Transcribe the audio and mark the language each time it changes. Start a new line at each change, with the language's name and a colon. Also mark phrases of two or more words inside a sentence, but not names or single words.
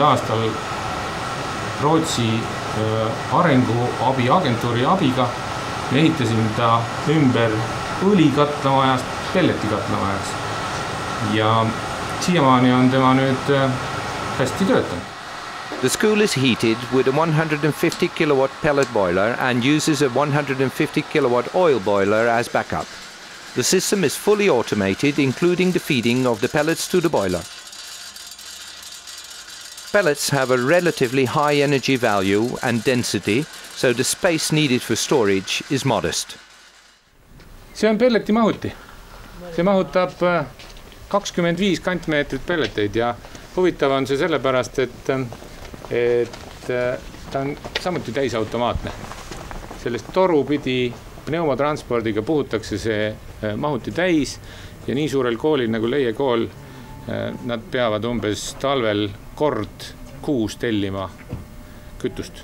Estonian: aastal Rootsi arenguabiagentuuri abiga me ehitasime ta ümber õlikatlamajast pelletikatlamajaks ja siiamaani on tema nüüd hästi töötanud.
English: The school is heated with a 150 kilowatt pellet boiler and uses a 150 kilowatt oil boiler as backup. The system is fully automated, including the feeding of the pellets to the boiler. Pellets have a relatively high energy value and density, so the space needed for storage is modest.
Estonian: See on pelleti mahuti. See mahutab 25 kantmeetrit pelleteid ja huvitav on see sellepärast, et ta on samuti täisautomaatne. Sellest toru pidi pneumotranspordiga puhutakse see mahuti täis ja nii suurel koolil nagu Laie kool nad peavad umbes talvel kord kuus tellima kütust.